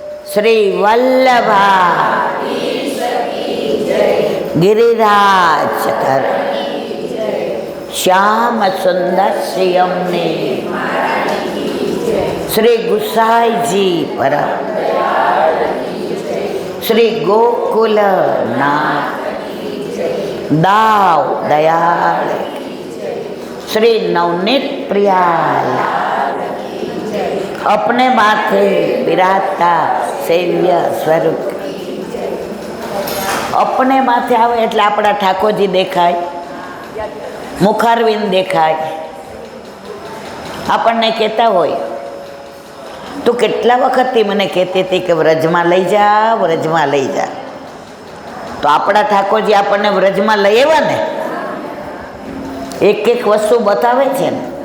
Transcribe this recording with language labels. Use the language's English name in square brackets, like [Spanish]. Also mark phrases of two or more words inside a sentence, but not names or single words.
[Gujarati] શ્રી વલ્લભા ગિરિરાજ ધર શ્યામ સુંદર શ્રી અમને શ્રી ગુસાઈજી પર શ્રી ગોકુલનાથ દાવ દયાળ [Hindi] श्री नवनीत प्रियाल अपने माथे विराजता सेव्य स्वरूप अपने माथे आवे [Gujarati] એટલે આપણા ઠાકોરજી દેખાય, મુખારવિંદ દેખાય. આપણને કહેતા હોય તું કેટલા વખતથી મને કહેતી હતી કે વ્રજમાં લઈ જા, વ્રજમાં લઈ જા. તો આપણા ઠાકોરજી આપણને વ્રજમાં લઈ આવ્યા ને, એક એક વસ્તુ બતાવે છે ને.